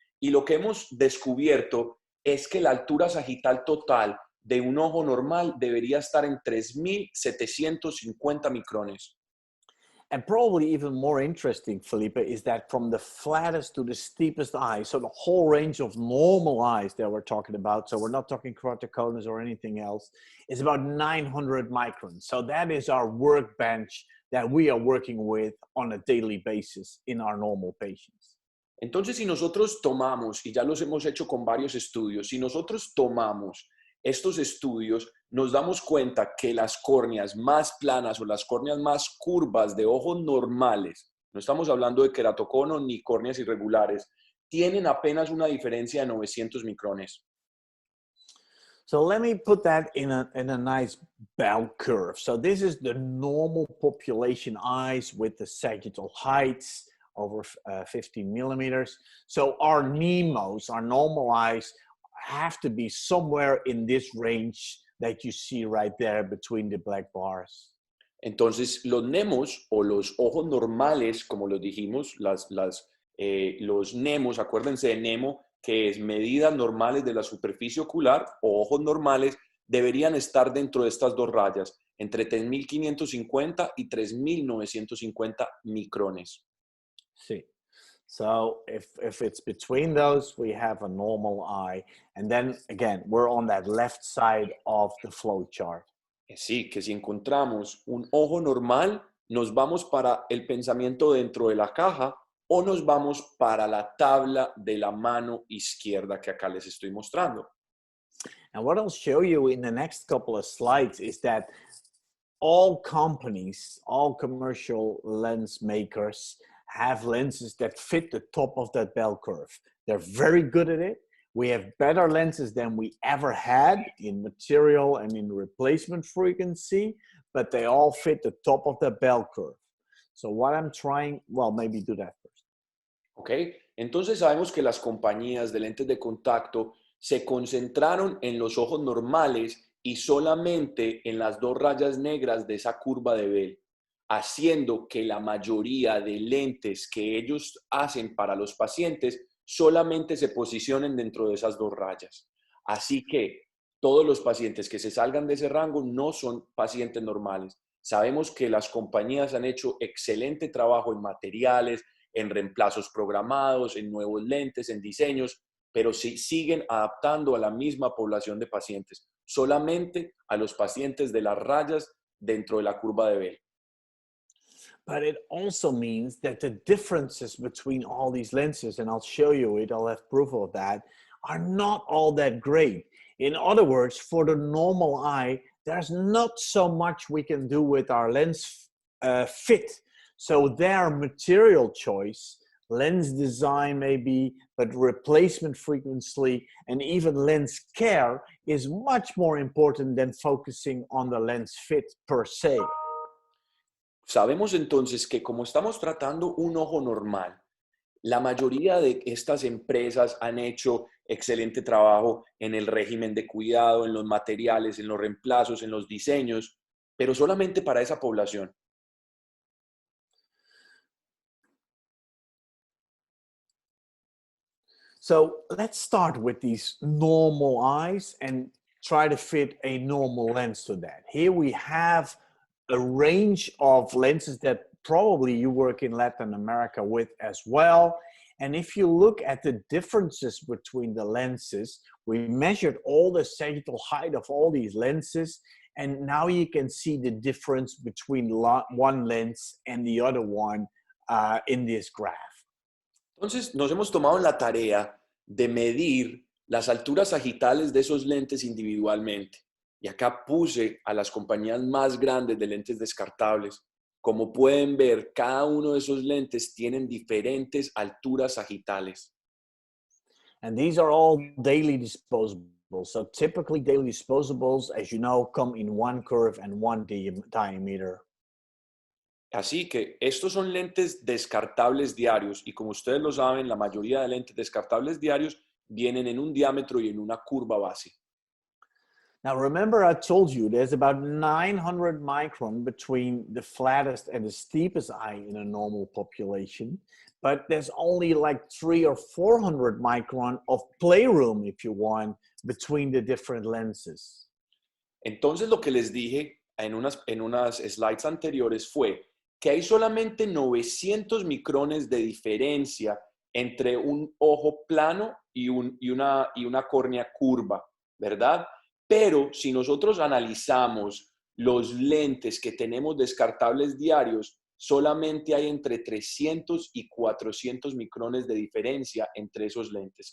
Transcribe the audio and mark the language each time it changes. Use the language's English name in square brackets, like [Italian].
[Spanish] Y lo que hemos descubierto es que la altura sagital total de un ojo normal debería estar en 3,750 micrones. [English] And probably even more interesting, Felipe, is that from the flattest to the steepest eye, so the whole range of normal eyes that we're talking about, so we're not talking keratoconus or anything else, is about 900 microns. So that is our workbench that we are working with on a daily basis in our normal patients. [Spanish] Entonces, si nosotros tomamos, y ya los hemos hecho con varios estudios, si nosotros tomamos estos estudios, nos damos cuenta que las córneas más planas o las córneas más curvas de ojos normales, no estamos hablando de queratocono ni córneas irregulares, tienen apenas una diferencia de 900 micrones. [English] So let me put that in a nice bell curve. So this is the normal population eyes with the sagittal heights over 15 millimeters. So our NEMOs, our normal eyes, have to be somewhere in this range that you see right there between the black bars. [Spanish] Entonces, los NEMOs o los ojos normales, como los dijimos, los NEMOs, acuérdense de NEMO, que es medidas normales de la superficie ocular o ojos normales, deberían estar dentro de estas dos rayas, entre 3,550 y 3,950 micrones. Sí. [English] So if it's between those, we have a normal eye. And then again, we're on that left side of the flow chart. [Spanish] Sí, que si encontramos un ojo normal, nos vamos para el pensamiento dentro de la caja o nos vamos para la tabla de la mano izquierda que acá les estoy mostrando. [English] And what I'll show you in the next couple of slides is that all companies, all commercial lens makers have lenses that fit the top of that bell curve. They're very good at it. We have better lenses than we ever had in material and in replacement frequency, but they all fit the top of the bell curve. So what I'm trying, well, maybe do that first. [Spanish] ¿Ok? Entonces sabemos que las compañías de lentes de contacto se concentraron en los ojos normales y solamente en las dos rayas negras de esa curva de Bell, haciendo que la mayoría de lentes que ellos hacen para los pacientes solamente se posicionen dentro de esas dos rayas. Así que todos los pacientes que se salgan de ese rango no son pacientes normales. Sabemos que las compañías han hecho excelente trabajo en materiales, en reemplazos programados, en nuevos lentes, en diseños, pero sí siguen adaptando a la misma población de pacientes, solamente a los pacientes de las rayas dentro de la curva de Bell. [English] But it also means that the differences between all these lenses, and I'll show you it, I'll have proof of that, are not all that great. In other words, for the normal eye, there's not so much we can do with our lens fit. So their material choice, lens design maybe, but replacement frequency and even lens care is much more important than focusing on the lens fit per se. [Spanish] Sabemos entonces que como estamos tratando un ojo normal, la mayoría de estas empresas han hecho excelente trabajo en el régimen de cuidado, en los materiales, en los reemplazos, en los diseños, pero solamente para esa población. [English] So let's start with these normal eyes and try to fit a normal lens to that. Here we have a range of lenses that probably you work in Latin America with as well. And if you look at the differences between the lenses, we measured all the sagittal height of all these lenses. And now you can see the difference between one lens and the other one in this graph. [Spanish] Entonces, nos hemos tomado la tarea de medir las alturas sagitales de esos lentes individualmente. Y acá puse a las compañías más grandes de lentes descartables. Como pueden ver, cada uno de esos lentes tienen diferentes alturas sagitales. [English] And these are all daily disposables. So typically daily disposables, as you know, come in one curve and one diameter. [Spanish] Así que estos son lentes descartables diarios y como ustedes lo saben, la mayoría de lentes descartables diarios vienen en un diámetro y en una curva base. [English] Now, remember I told you there's about 900 micron between the flattest and the steepest eye in a normal population, but there's only like 300 or 400 micron of playroom, if you want, between the different lenses. [Spanish] Entonces lo que les dije en unas slides anteriores fue que hay solamente 900 micrones de diferencia entre un ojo plano y una córnea curva, ¿verdad? Pero si nosotros analizamos los lentes que tenemos descartables diarios, solamente hay entre 300 y 400 micrones de diferencia entre esos lentes.